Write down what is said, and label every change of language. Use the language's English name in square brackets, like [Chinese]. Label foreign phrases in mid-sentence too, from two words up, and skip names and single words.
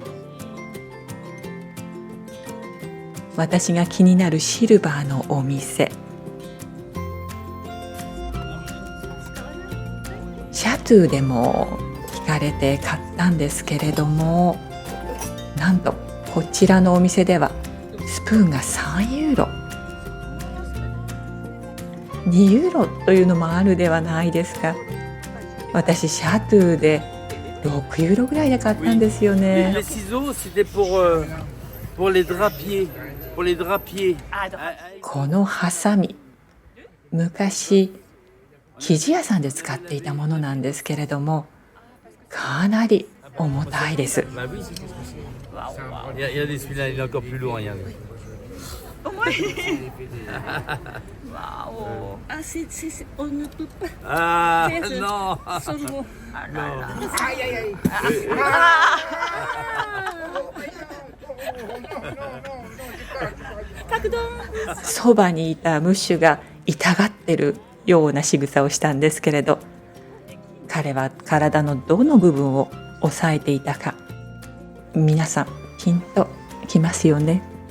[Japanese] 私が気になるシルバーのお店、シャトゥでも聞かれて買ったんですけれども、なんとこちらのお店ではスプーンが3ユーロ、2ユーロというのもあるではないですか。私シャトゥで6ユーロぐらいで買ったんですよね。 [French] Les ciseaux, c'était pour les drapiers. Pour les drapiers. [Japanese] このハサミ、昔生地屋さんで使っていたものなんですけれども、かなり重たいです。 [French] Bah oui, c'est ce que c'est. Regardez celui-là, il est encore plus lourd, regardez. [Japanese] わお。あ、 [French] on ne peut pas. Ah non. Seulement. Non. [Japanese] そばにいたムッシュが痛がってるような仕草をしたんですけれど、彼は体のどの部分を押さえていたか、皆さんピンときますよね。